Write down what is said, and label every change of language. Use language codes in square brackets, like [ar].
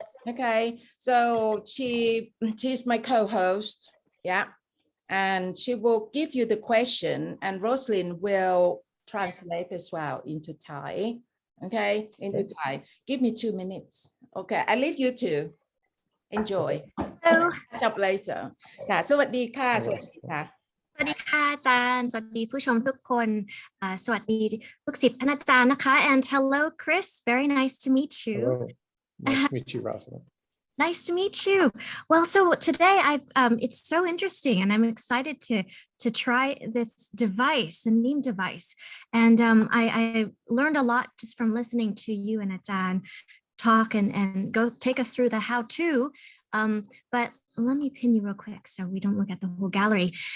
[en] Okay, so she's my co-host, yeah, and she will give you the question, and Roslyn will translate as well into Thai. Okay, into Thai. Give me 2 minutes. Okay, I leave you to enjoy. Catch up later. [th] ค่ะสวัสดีค่ะสวัสดีค่ะ สวัสดีค่ะอาจารย์สวัสดีผู้ชมทุกคนสวัสดีลูกศิษย์ท่านอาจารย์นะคะ [en] and hello Chris very nice to meet you Hello. Nice to meet you, Rosalind. Nice to meet you. Well, so today it's so interesting and I'm excited to try this device, the Deem Device, and I learned a lot just from listening to you and Ajahn talk and go take us through the how-to, but let me pin you real quick so we don't look at the whole gallery.